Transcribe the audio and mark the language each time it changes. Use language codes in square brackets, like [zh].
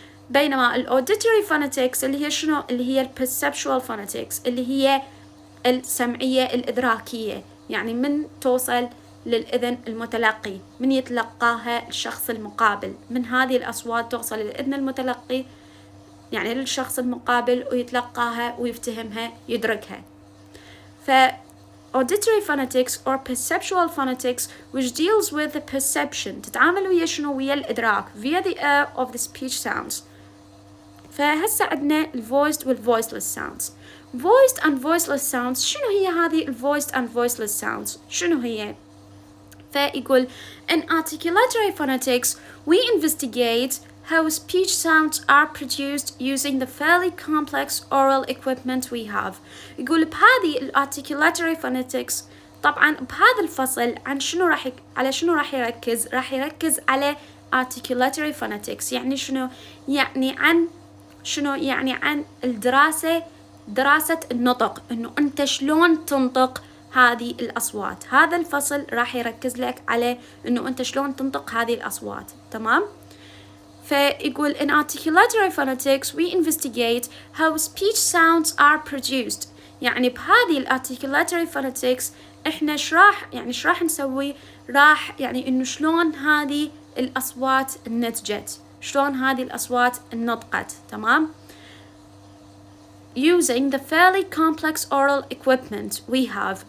[ar] بينما الأوديتوري phonetics اللي هي شنو؟ اللي هي perceptual phonetics اللي هي السمعية الإدراكية، يعني من توصل للإذن المتلقي، من يتلقاها الشخص المقابل، من هذه الأصوات توصل للإذن المتلقي يعني للشخص المقابل ويتلقاها ويفتهمها يدركها. [en] ف auditory phonetics or perceptual phonetics which deals with the perception [ar] تتعامل ويا شنو؟ ويا الإدراك [en] via the air of the speech sounds. [ar] فهسه عندنا ال voiced وال voiceless sounds. [en] voiced and voiceless sounds [ar] شنو هي هذه ال [en] voiced and voiceless sounds؟ [ar] شنو هي؟ فيقول [en] in articulatory phonetics we investigate how speech sounds are produced using the fairly complex oral equipment we have. [ar] يقول بهذه ال articulatory phonetics طبعا بهذا الفصل عن شنو على شنو راح يركز؟ راح يركز على articulatory phonetics، يعني شنو؟ يعني عن شنو؟ يعني عن دراسة النطق، إنه أنت شلون تنطق هذه الأصوات. هذا الفصل راح يركز لك على إنه أنت شلون تنطق هذه الأصوات، تمام؟ فيقول [en] in articulatory phonetics we investigate how speech sounds are produced. [ar] يعني بهذه الارتيكولاتوري فونيتكس احنا ايش راح نسوي؟ راح يعني انه شلون هذه الاصوات نتجت، شلون هذه الاصوات نطقت. تمام؟ [en] using the fairly complex oral equipment we have.